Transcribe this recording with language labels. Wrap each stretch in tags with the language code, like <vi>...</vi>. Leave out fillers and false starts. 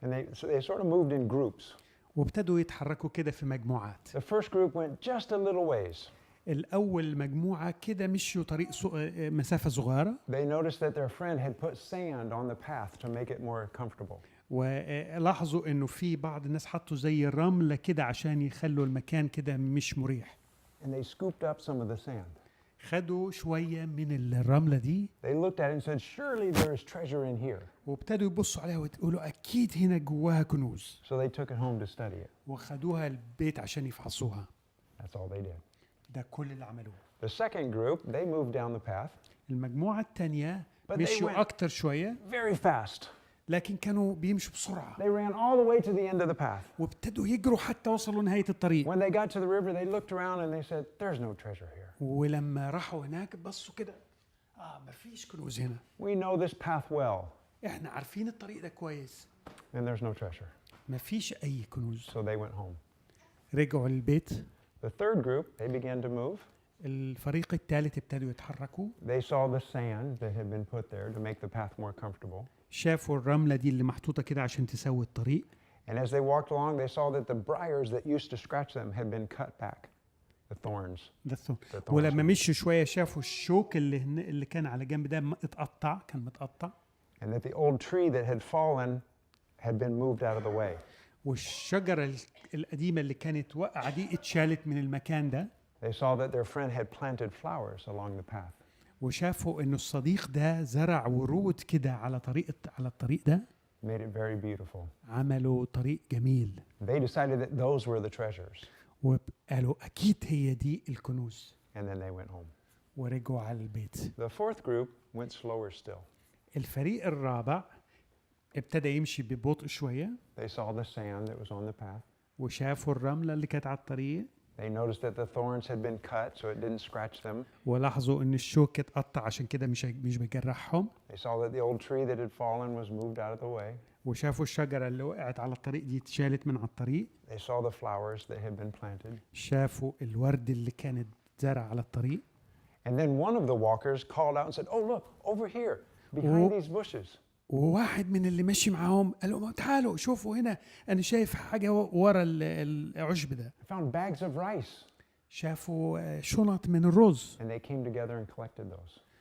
<en>and they sort of moved in groups.</en> <ar>وابتدوا يتحركوا كده في مجموعات.</ar> <en>The first group went just a little ways.</en> <ar>الأول مجموعة كده مشوا طريق مسافة صغيرة،</ar> <en>They noticed that their friend had put sand on the path to make it more comfortable.</en> <ar>ولاحظوا إنه في بعض الناس حطوا زي الرملة كده عشان يخلوا المكان كده مش مريح.</ar> <en>And they scooped up some of the sand.</en> <ar>خدوا شوية من الرملة دي</ar> <en>They looked at it and said, "Surely there is treasure in here."</en> <ar>وابتدوا يبصوا عليها ويقولوا أكيد هنا جواها كنوز،</ar> <en>So they took it home to study it.</en> <ar>وخدوها البيت عشان يفحصوها.</ar> <en>That's all they did.</en> <ar>ده كل اللي عملوه.</ar> <en>The second group, they moved down the path</en> <ar>المجموعة التانية</ar> <en>But they</en> <ar>مشوا</ar> <en>went-</en> <ar>أكتر شوية</ar> <en>very fast.</en> <ar>لكن كانوا بيمشوا بسرعة</ar> <en>They ran all the way to the end of the path.</en> <ar>وابتدوا يجروا حتى وصلوا نهاية الطريق.</ar> <en>When they got to the river, they looked around and they said, "There's no treasure here.</en> <ar>ولما راحوا هناك بصوا كده مفيش كنوز هنا،</ar> <en>We know this path well,</en> <ar>احنا عارفين الطريق ده كويس،</ar> <en>and there's no treasure."</en> <ar>مفيش أي كنوز.</ar> <en>So they went home.</en> <ar>رجعوا للبيت.</ar> <en>The third group, they began to move.</en> <ar>الفريق الثالث ابتدوا يتحركوا،</ar> <en>They saw the sand that had been put there to make the path more comfortable.</en> <ar>شافوا الرملة دي اللي محطوطة كده عشان تسوي الطريق.</ar> <en>And as they walked along, they saw that the briars that used to scratch them had been cut back, the thorns.</en> <ar>ولما مشوا شوية شافوا الشوك اللي كان على جنب ده اتقطع، كان متقطع.</ar> <en>And that the old tree that had fallen had been moved out of the way.</en> <ar>والشجرة القديمة اللي كانت واقعة دي اتشالت من المكان ده.</ar> <en>They saw that their friend had planted flowers along the path.</en> <ar>وشافوا انه الصديق ده زرع ورود كده على الطريق ده.</ar> <en>Made it very beautiful.</en> <ar>عملوا طريق جميل.</ar> <en>They decided that those were the treasures.</en> <ar>وقالوا اكيد هي دي الكنوز.</ar> <en>And then they went home.</en> <ar>ورجعوا على البيت.</ar> <en>The fourth group went slower still.</en> <ar>الفريق الرابع ابتدى يمشي ببطء شوية.</ar> <en>They saw the sand that was on the path.</en> <ar>وشافوا الرملة اللي كانت على الطريق.</ar> <en>They noticed that the thorns had been cut so it didn't scratch them.</en> <ar>ولاحظوا ان الشوك اتقطع عشان كده مش بيجرحهم.</ar> <en>They saw that the old tree that had fallen was moved out of the way.</en> <ar>وشافوا الشجرة اللي وقعت على الطريق دي اتشالت من على الطريق.</ar> <en>They saw the flowers that had been planted.</en> <ar>شافوا الورد اللي كانت زرع على الطريق.</ar> <en>And then one of the walkers called out and said, "Oh, look, over here, behind these bushes."</en> <ar>وواحد من اللي ماشي معاهم قال لهم تعالوا شوفوا هنا انا شايف حاجة ورا العشب ده.</ar> <en>They found bags of rice.</en> <ar>شافوا شنط من الرز.</ar> <en>And they came together and collected those.</en>